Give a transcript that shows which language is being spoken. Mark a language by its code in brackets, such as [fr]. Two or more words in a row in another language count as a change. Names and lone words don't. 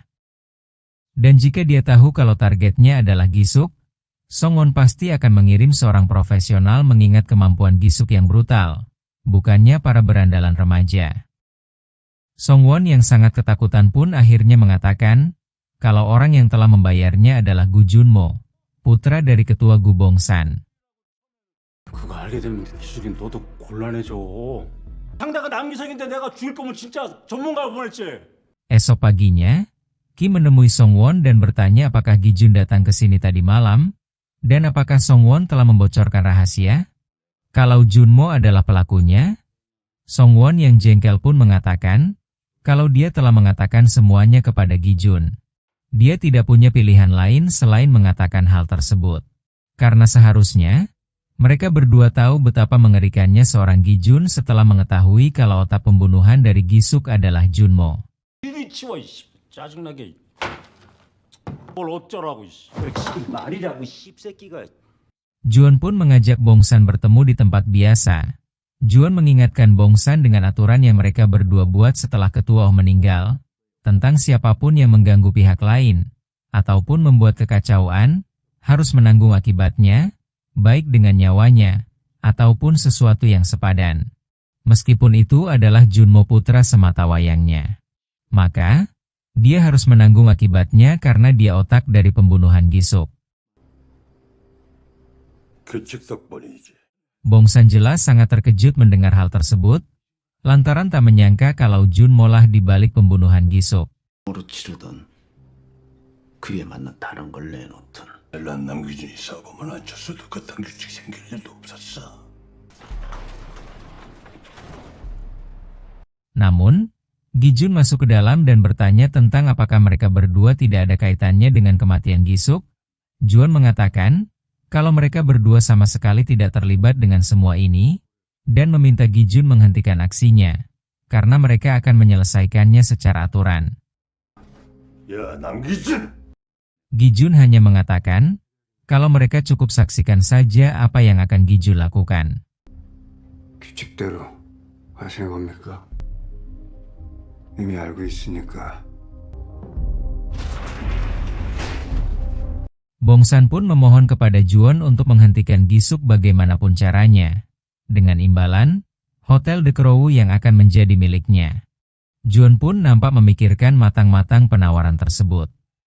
[id] Dan jika dia tahu kalau targetnya adalah Gi-suk, Song-won pasti akan mengirim seorang profesional mengingat kemampuan Gi-suk yang brutal, bukannya para berandalan remaja. Song-won yang sangat ketakutan pun akhirnya mengatakan, kalau orang yang telah membayarnya adalah Gu Junmo, putra dari ketua Gu Bongsan. [ko] 그거 알게 되면 기숙인 너도 곤란해져. 상대가 남기석인데 내가 죽일 거면 진짜 전문가를 보냈지. [id] Esok paginya, Ki menemui Song-won dan bertanya apakah Gi-jun datang ke sini tadi malam, dan apakah Song-won telah membocorkan rahasia. Kalau Junmo adalah pelakunya, Song-won yang jengkel pun mengatakan, kalau dia telah mengatakan semuanya kepada Gi-jun. Dia tidak punya pilihan lain selain mengatakan hal tersebut. Karena seharusnya, mereka berdua tahu betapa mengerikannya seorang Gi-jun setelah mengetahui kalau otak pembunuhan dari Gi-suk adalah Junmo. [ko] 이리 치워 짜증나게. 뭘 어쩌라고 말이라고 씹새끼가. [id] Juan pun mengajak Bongsan bertemu di tempat biasa. Juan mengingatkan Bongsan dengan aturan yang mereka berdua buat setelah ketua Oh meninggal, tentang siapapun yang mengganggu pihak lain, ataupun membuat kekacauan, harus menanggung akibatnya, baik dengan nyawanya, ataupun sesuatu yang sepadan. Meskipun itu adalah Junmo putra semata wayangnya. Maka, dia harus menanggung akibatnya karena dia otak dari pembunuhan Gi-suk. Bongsan jelas sangat terkejut mendengar hal tersebut, lantaran tak menyangka kalau Junmo lah dibalik pembunuhan Gi-suk. [ko] 으로 치르던 그에 맞는 다른 걸 내놓던 난 남규진이 사고만 안 쳤어도 그딴 규칙 생길 일도 없었어. [id] Namun, Gi-jun masuk ke dalam dan bertanya tentang apakah mereka berdua tidak ada kaitannya dengan kematian Gi-suk. Juan mengatakan, kalau mereka berdua sama sekali tidak terlibat dengan semua ini, dan meminta Gi-jun menghentikan aksinya, karena mereka akan menyelesaikannya secara aturan. [ko] 야, 남규진! [id] Gi-jun hanya mengatakan, kalau mereka cukup saksikan saja apa yang akan Gi-jun lakukan. [ko] 규칙대로 하시는 겁니까? 이미 알고 있으니까. [id] Bongsan pun memohon kepada Juan untuk menghentikan Gi-suk bagaimanapun caranya. Dengan imbalan, Hotel The Crow yang akan menjadi miliknya. Juan pun nampak memikirkan matang-matang penawaran tersebut.